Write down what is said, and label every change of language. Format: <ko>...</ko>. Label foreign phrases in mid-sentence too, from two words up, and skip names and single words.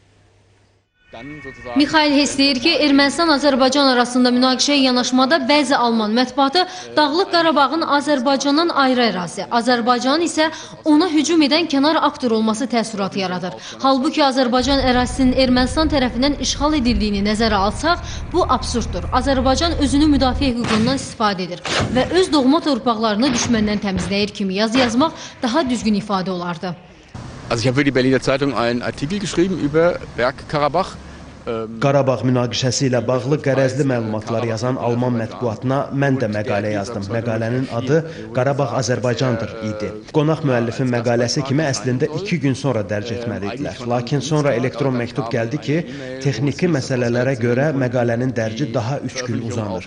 <az>Mixail Hess deyir ki, Ermənistan-Azərbaycan arasında münaqişəyə yanaşmada bəzi Alman mətbuatı Dağlıq Qarabağın Azərbaycandan ayrı ərazi, Azərbaycanın isə ona hücum edən kənar aktor olması təəssüratı yaradır. Halbuki Azərbaycan ərazisinin Ermənistan tərəfindən işğal edildiyini nəzərə alsaq, bu absurddur. Azərbaycan özünü müdafiə hüququndan istifadə edir və öz doğma torpaqlarını düşməndən təmizləyir kimi yazı yazmaq daha düzgün ifadə olardı.</az> <de>Also ich habe für die Berliner Zeitung einen Artikel geschrieben über Bergkarabach</de> <az>Qarabağ münaqişəsi ilə bağlı qərəzli məlumatlar yazan Alman mətbuatına mən də məqalə yazdım. Məqalənin adı Qarabağ Azərbaycandır idi. Qonaq müəllifin məqaləsi kimi əslində 2 gün sonra dərc etməliydilər. Lakin sonra elektron məktub gəldi ki, texniki məsələlərə görə məqalənin dərci daha 3 gün uzanır.</az>